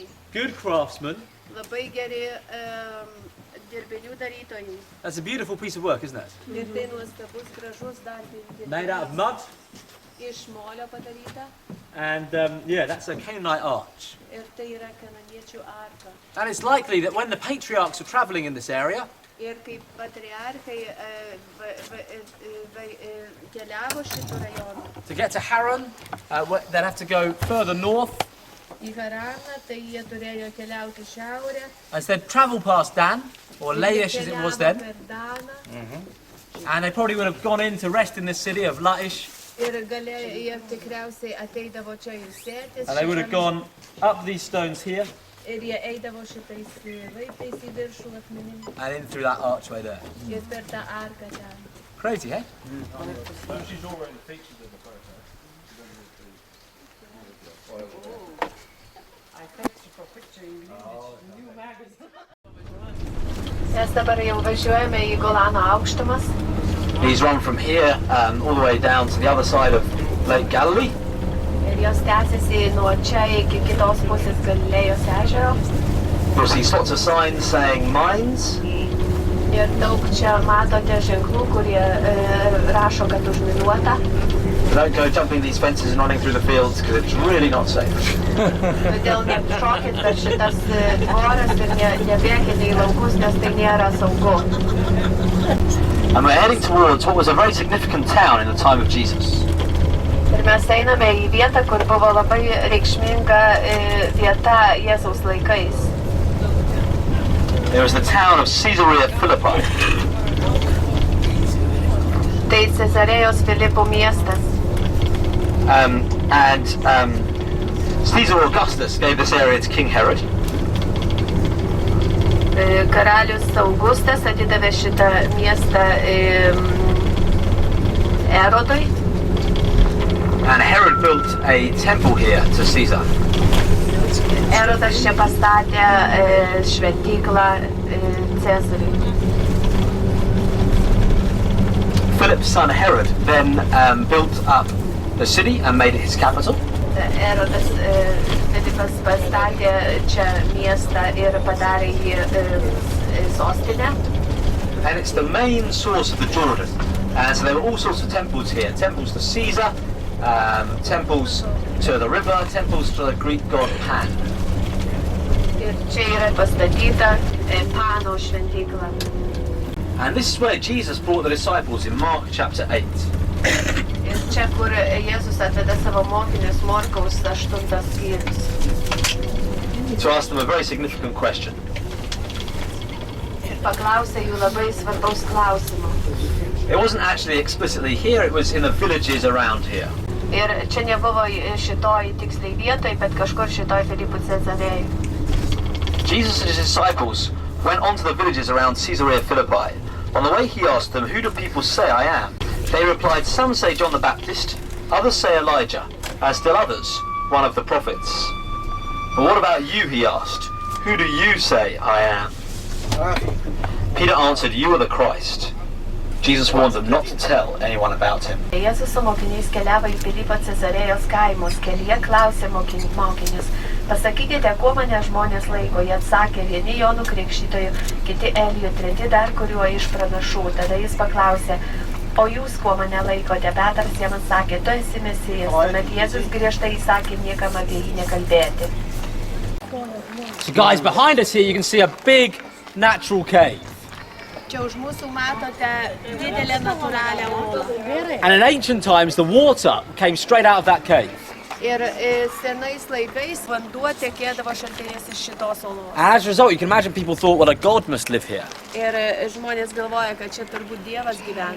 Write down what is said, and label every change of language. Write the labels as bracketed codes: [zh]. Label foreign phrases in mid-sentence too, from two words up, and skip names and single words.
[en] good craftsmen. [lt] labai geri dirbinių darytojai. [en] That's a beautiful piece of work, isn't it? [lt] Ir tai nuostabus, gražus darbas. [en] Made out of mud. [lt] Iš molio padaryta. [en] And yeah, that's a Canaanite arch. [lt] Ir tai yra kananiečių arka. [en] And it's likely that when the patriarchs were traveling in this area, [lt] Ir kaip patriarchai keliavo šitų rajonų [en] to get to Haran, they'd have to go further north. [lt] į Haraną, tai jie turėjo keliauti šiaurę. [en] As they'd travel past Dan, or Laish as it was [lt] Keliavo [en] then, [lt] per Daną. [en] and they probably would have gone in to rest in this city of Laish, [lt] Ir jie tikriausiai ateidavo čia ir sėtis. [en] and they would have gone up these stones here, [lt] Ir jie eidavo šitais laiptais į viršų akmenim. [en] and in through that archway there. [lt] Ir per tą arką ten. [en] Crazy, eh? She's already featured in the photo. [lt] Mes dabar jau važiuojame į Golano aukštumas. [en] These run from here all the way down to the other side of Lake Galilee. [lt] Ir jos tęsiasi nuo čia iki kitos pusės Galilėjos ežero. [en] You'll see lots of signs saying mines. [lt] Ir daug čia matote ženklų, kurie rašo, kad užminuota. [en] Don't go jumping these fences and running through the fields because it's really not safe. [lt] Todėl nešokit per šitas tvoras ir nebėkite į laukus, nes tai nėra saugu. [en] And we're heading towards what was a very significant town in the time of Jesus. [lt] Ir mes einame į vietą, kur buvo labai reikšminga vieta Jėzaus laikais. [en] There was the town of Caesarea Philippi. [lt] Tai Cezarėjos Filipo miestas. [en] Caesar Augustus gave this area to King Herod. [lt] Karalius Augustas atidavė šitą miestą Erodui. [en] And Herod built a temple here to Caesar. [lt] Erodas čia pastatė šventyklą Cezariui. [en] Philip's son Herod then built up the city and made it his capital. [lt] Erodas Filipas pastatė čia miestą ir padarė jį sostinę. [en] And it's the main source of the Jordan. So there were all sorts of temples here. Temples to Caesar, temples to the river, temples to the Greek god Pan. [lt] Ir čia yra pastatyta Pano šventykla. [en] And this is where Jesus brought the disciples in Mark chapter 8. [lt] Ir čia, kur Jėzus atveda savo mokinius Morkaus 8 skyrius. [en] To ask them a very significant question. [lt] Ir paklausė jų labai svarbaus klausimo. [en] It wasn't actually explicitly here, it was in the villages around here. [lt] Ir čia nebuvo šitoj tiksliai vietoj, bet kažkur šitoj Filipo Cezarėja. [en] Jesus and his disciples went on to the villages around Caesarea Philippi. On the way he asked them, "Who do people say I am?" They replied, "Some say John the Baptist, others say Elijah, and still others, one of the prophets." "But what about you?" he asked. "Who do you say I am?" Peter answered, "You are the Christ." Jesus warned them not to tell anyone about him. [lt] Jėzus su mokiniais keliavo į Filipo Cezarėjos kaimus. Kelyje klausė mokinius: "Pasakykite, kuo mane žmonės laiko?" Jie atsakė: "Vieni Jonu Krikštytoju, kiti Eliju, treti dar kuriuo iš pranašų." Tada jis paklausė: "O jūs kuo mane laikote?" Petras jam atsakė: "Tu esi Mesijas." Tuomet Jėzus griežtai įsakė niekam apie jį nekalbėti. [en] So guys, behind us here you can see a big natural cave. [lt] Čia už mūsų matote didelę natūralią olą. [en] And in ancient times the water came straight out of that cave. [lt] Ir senais laikais vanduo tekėdavo šaltiniais iš šitos olos. [en] And as a result, you can imagine people thought, well, a god must live here. [lt] Ir žmonės galvoja, kad čia turbūt Dievas gyvena.